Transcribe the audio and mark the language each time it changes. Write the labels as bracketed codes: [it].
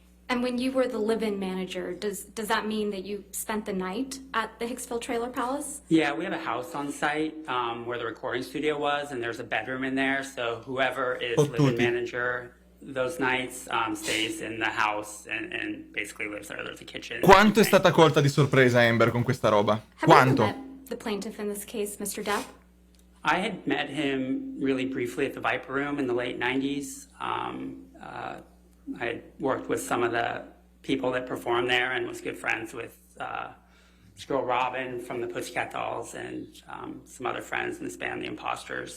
[en] And when you were the live-in manager, does that mean that you spent the night at the Hicksville Trailer Palace? Yeah, we have a house on site where the recording studio was, and there's a bedroom in there. So whoever is live-in manager those nights stays in the house and basically lives there. There's a kitchen. [it] Quanto è stata colta di sorpresa Amber con questa roba? [en] Have you ever [it] Quanto? [en] met the plaintiff in this case, Mr. Depp? I had met him really briefly at the Viper Room in the late 90s. I had worked with some of the people that performed there and was good friends with this girl Robin from the Pussycat Dolls and some other friends in this band, The Imposters.